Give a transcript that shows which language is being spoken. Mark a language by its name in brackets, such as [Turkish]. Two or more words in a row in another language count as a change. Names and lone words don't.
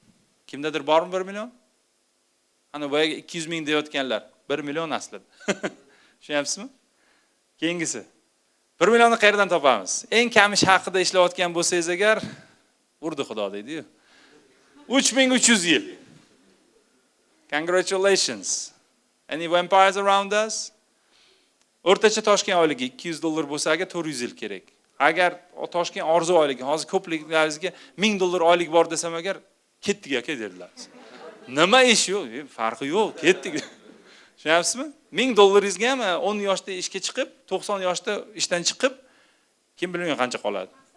[Uzbek] Kimdadir bormi 1 million? Ana boyaga 200 ming deyotganlar, 1 million aslida. Tushunyapsizmi? Keyingisi. 1 millionni qayerdan topamiz? Eng kamish haqida ishlayotgan bo'lsangiz agar, urdi xudo deydi-yu. 3300 yil. [English] Congratulations. Any vampires around us? [Uzbek] O'rtacha Toshkent oyligi $200 bo'lsa, agar 400 yil kerak. Agar Toshkent orzu oyligi, hozir ko'pliklaringizga $1000 oylik bor desam agar, ketdik aka derlar. Nima ish yo'q? Farqi yo'q, ketdik. Tushunyapsizmi? $1000 ga ham 10 yoshda ishga chiqib, 90 yoshda ishdan chiqib, kim bilmaydi qancha qoladi.